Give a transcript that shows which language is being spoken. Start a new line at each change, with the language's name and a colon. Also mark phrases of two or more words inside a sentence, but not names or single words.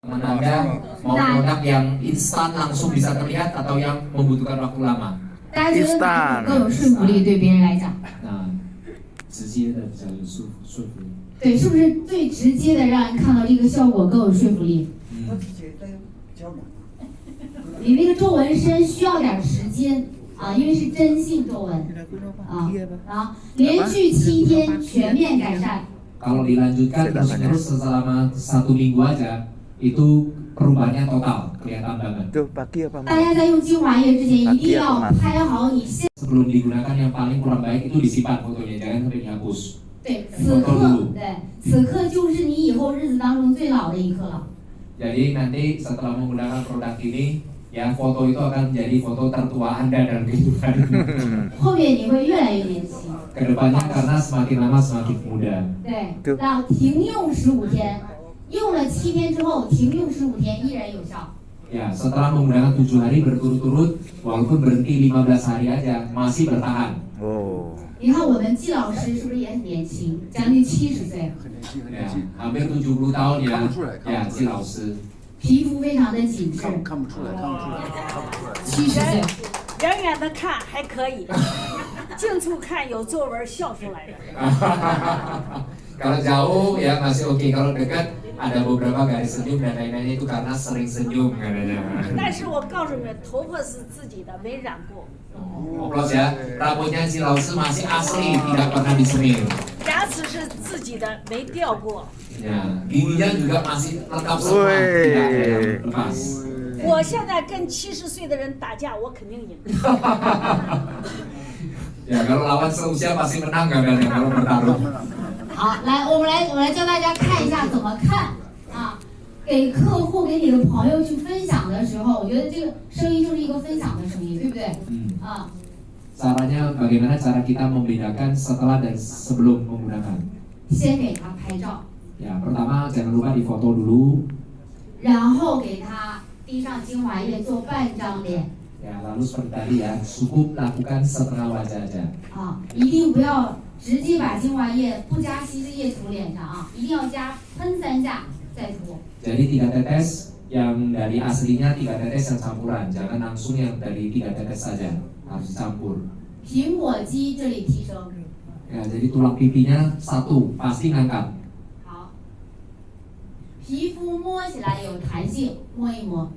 Indonesian: Anda mau produk yang instan langsung bisa terlihat atau yang membutuhkan waktu lama?
Chinese: 大家觉得哪种更有说服力？对别人来讲，直接的比较有说服力。对，是不是最直接的让人看到这个效果更有说服力？你那个皱纹深需要点时间啊，因为是真性皱纹啊，连续7天全面改善。
Indonesian: Kalau dilanjutkan terus selama 1 minggu aja, itu perubahannya total, kelihatan banget.
Chinese: 大家在用精华液之前一定要拍好你现。
Indonesian: Sebelum digunakan yang paling kurang baik itu disimpan fotonya, jangan sampai dihapus.
Chinese: 对，此刻就是你以后日子当中最老的一刻了。
Indonesian: Jadi nanti setelah menggunakan produk ini, ya foto itu akan menjadi foto tertua Anda dalam kehidupan.
Chinese: 后面你会越来越年轻。
Indonesian: Kedepannya karena semakin lama semakin muda.
Chinese: 对，让停用15天，用了7天之后停用15天依然有效。
Indonesian: Ya, setelah menggunakan 7 hari berturut-turut, walaupun berhenti 15 hari aja, masih bertahan.
Chinese: 你看我们季老师是不是也很年轻，将近70岁，
Indonesian: Ya, hampir 70 tahun ya, ya,
Chinese: Ji 老师。皮肤非常的紧致。看不出来 70岁，远远的看还可以，近处看有皱纹笑出来的。
Indonesian: Kalau jauh ya masih oke, kalau dekat ada beberapa garis senyum dan lain-lainnya itu karena sering senyum katanya.
Chinese: 但是我告诉你们，头发是自己的，没染过。
Indonesian: Oplos ya, rambutnya Ji 老师 masih asli, tidak pernah disemir.
Chinese: 牙齿是自己的，没掉过。
Indonesian: Ya, giginya juga masih lengkap semua, tidak ada yang lepas.
Chinese: 我现在跟70岁的人打架，我肯定赢。
Indonesian: Ya, kalau lawan seusia pasti menang katanya kalau bertarung.
Chinese: 好，我来教大家看一下怎么看啊。给客户、给你的朋友去分享的时候，我觉得这个声音就是一个分享的声音，对不对？啊。
Indonesian: Caranya bagaimana cara kita membedakan setelah dan sebelum menggunakan?
Chinese: 先给他拍照，
Indonesian: Ya, pertama jangan lupa difoto dulu.
Chinese: 然后给他滴上精华液做半张脸。
Indonesian: Ya, lalu seperti tadi ya, cukup lakukan setengah wajah aja.
Chinese: 啊，一定不要直接把精华液不加稀释液涂脸上啊，一定要加喷3下再涂。
Indonesian: Jadi 3 tetes yang dari aslinya, 3 tetes yang campuran, jangan langsung yang dari 3 tetes saja, harus dicampur.
Chinese: 苹果肌这里提升。
Indonesian: Ya, jadi tulang pipinya 1, pasti ngangkat.
Chinese: 好，皮肤摸起来有弹性，摸一摸。